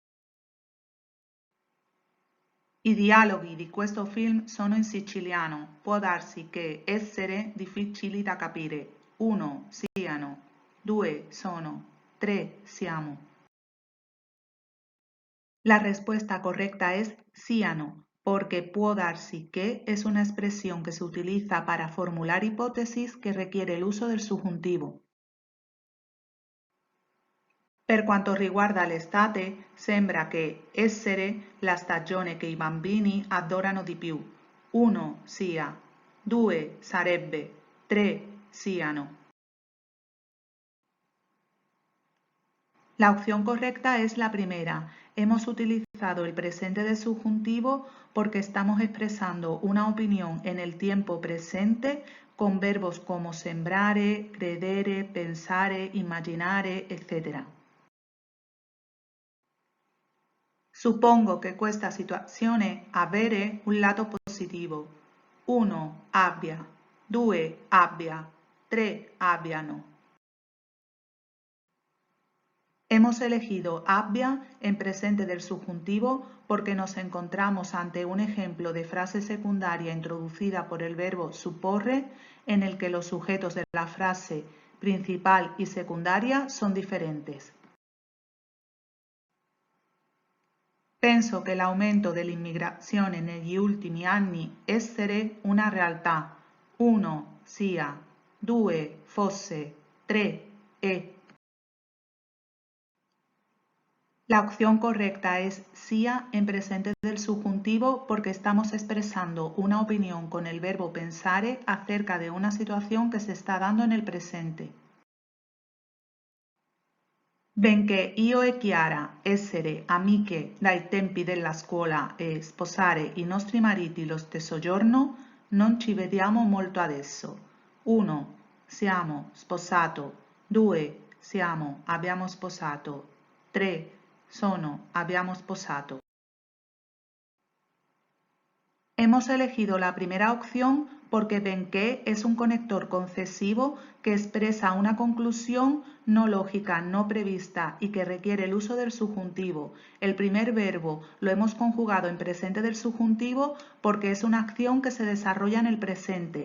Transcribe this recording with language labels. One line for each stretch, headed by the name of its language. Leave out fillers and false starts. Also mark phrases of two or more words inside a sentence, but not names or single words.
Italian: I dialoghi di questo film sono in siciliano. Può darsi che essere difficili da capire. 1. Siano. 2. Sono. 3. Siamo.
Spanish: La respuesta correcta es siano, porque
Italian: può darsi
Spanish: que es una expresión que se utiliza para formular hipótesis que requiere el uso del subjuntivo.
Italian: Per quanto riguarda l'estate, sembra che essere la stagione che i bambini adorano di più. 1. Sia. 2. Sarebbe. 3. Siano.
Spanish: La opción correcta es la primera. Hemos utilizado el presente de subjuntivo porque estamos expresando una opinión en el tiempo presente con verbos como
Italian: sembrare, credere, pensare, immaginare,
Spanish: etc.
Italian: Suppongo che questa situazione avere un lato positivo. 1. Abbia. 2. Abbia. 3. Abbiano.
Spanish: Hemos elegido abbia en presente del subjuntivo porque nos encontramos ante un ejemplo de frase secundaria introducida por el verbo supporre, en el que los sujetos de la frase principal y secundaria son diferentes.
Italian: Penso che l'aumento dell'immigrazione negli ultimi anni essere una realtà. 1. Sia. 2. Fosse. 3. È.
Spanish: La opción correcta es sia en presente del subjuntivo porque estamos expresando una opinión con el verbo pensare acerca de una situación que se está dando en el presente.
Italian: Benché io e Chiara essere amiche dai tempi della scuola e sposare i nostri mariti lo stesso giorno, non ci vediamo molto adesso. 1. Siamo sposato. 2. Abbiamo sposato. 3. Abbiamo sposato.
Spanish: Hemos elegido la primera opción porque benché es un conector concesivo que expresa una conclusión no lógica, no prevista y que requiere el uso del subjuntivo. El primer verbo lo hemos conjugado en presente del subjuntivo porque es una acción que se desarrolla en el presente.